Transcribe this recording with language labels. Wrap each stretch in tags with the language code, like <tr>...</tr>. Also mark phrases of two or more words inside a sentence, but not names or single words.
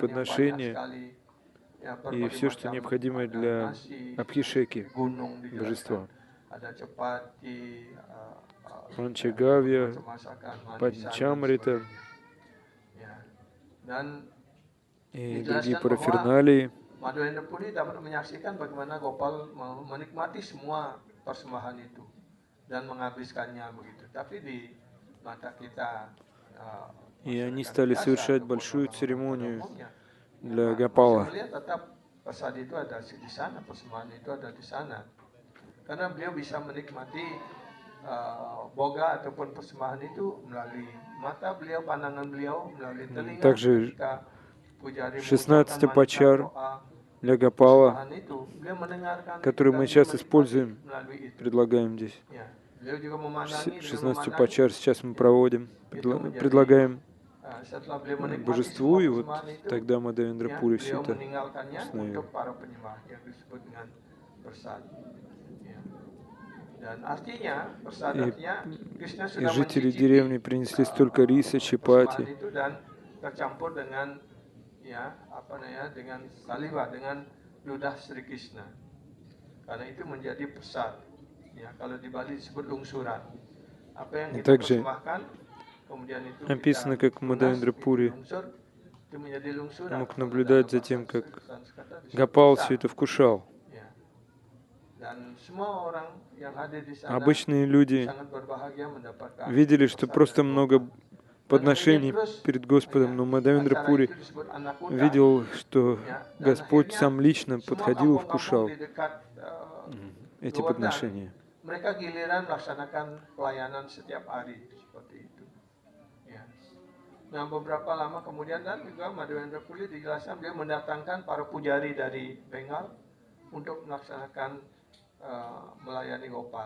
<ru>подношения</ru> <id>sekali, ya,</id> <ru>и</ru> <id>berbagai</id> <ru>все, что</ru> <id>macam,</id> <ru>необходимое</ru> <id>ada</id> <ru>для</ru> <id>nasi,</id> <ru>Абхишеки,</ru> <id>gunung dijelaskan,</id> <ru>божества.</ru> <id>ada chapati,</id> <ru>Панчагавья,</ru> <id>macam masakan, manisan dan</id> <ru>Панчамрита</ru> <id>sebagainya. Ya. Dan</id> <ru>и другие</ru> <id>dijelaskan bahwa</id> <ru>параферналии.</ru> <id>Madhavendra Puri dapat menyaksikan bagaimana Gopal menikmati semua persembahan itu dan menghabiskannya begitu. Tapi di mata kita</id> <ru>И они</ru> <id>masyarakat</id> <ru>стали</ru> <id>biasa</id> <ru>совершать</ru> <id>ataupun</id> <ru>большую</ru> <id>orang-orang pada</id> <ru>церемонию</ru> <id>umumnya,</id> <ru>для</ru> <id>masih</id> <ru>Гопала.</ru> <id>melihat tetap prasad itu ada di sana, persembahan itu ada di sana. Karena beliau bisa menikmati boga ataupun persembahan itu melalui mata beliau, pandangan beliau, melalui telinga</id> <ru>Также</ru> <id>ketika pujari</id> <ru>16</ru> <id>mengucapkan</id> <ru>апачар</ru> <id>mantra doa</id> <ru>для Гопала,</ru> <id>persembahan itu, beliau mendengarkan</id> <ru>который</ru> <id>dan</id> <ru>мы</ru> <id>dia</id> <ru>часто</ru> <id>menikmati</id> <ru>используем,</ru> <id>melalui itu.</id> <ru>предлагаем здесь.</ru> <id>Ya, beliau juga memandangi dengan</id> <ru>16</ru> <id>memandang</id> <ru>апачар сейчас мы проводим,</ru> <id>itu menjadi</id> <ru>предлагаем</ru> <id>setelah beliau menikmati</id> <ru>божеству,</ru> <id>semua</id> <ru>и вот</ru> <id>persembahan itu,</id> <ru>тогда Мадхавендра</ru> <id>ya,</id> <ru>Пури все</ru> <id>beliau</id> <ru>это</ru> <id>meninggalkannya</id> <ru>установил.</ru> <id>untuk para penyembah yang disebut dengan persad. Ya. Dan artinya persad</id> <ru>И,</ru> <id>artinya Krishna</id> <ru>и</ru> <id>sudah</id> <ru>жители</ru> <id>mencicipi</id> <ru>деревни принесли столько риса,</ru> <id>persembahan</id> <ru>чапати,</ru> <id>itu dan tercampur dengan ya apa namanya dengan saliva, dengan ludah Sri Krishna. Karena itu menjadi persad. Ya, kalau di Bali disebut lungsuran. Apa yang</id> <ru>И</ru> <id>kita</id> <ru>также</ru> <id>persembahkan, kemudian itu</id> <ru>написано,</ru> <id>kita</id> <ru>как</ru> <id>tunas,</id> <ru>Мадхавендра</ru> <id>itu</id> <ru>Пури</ru> <id>lungsur,</id> <ru>мог наблюдать за тем, как Гопал все это вкушал. Обычные люди видели, что просто много подношений перед Господом, но Мадавендра Пури видел, что Господь сам лично подходил и вкушал эти подношения.</ru> <id>Nah, beberapa lama kemudian dan juga Madhavendra Puri dijelaskan dia mendatangkan para pujari dari Bengal untuk melaksanakan melayani Gopal.</id>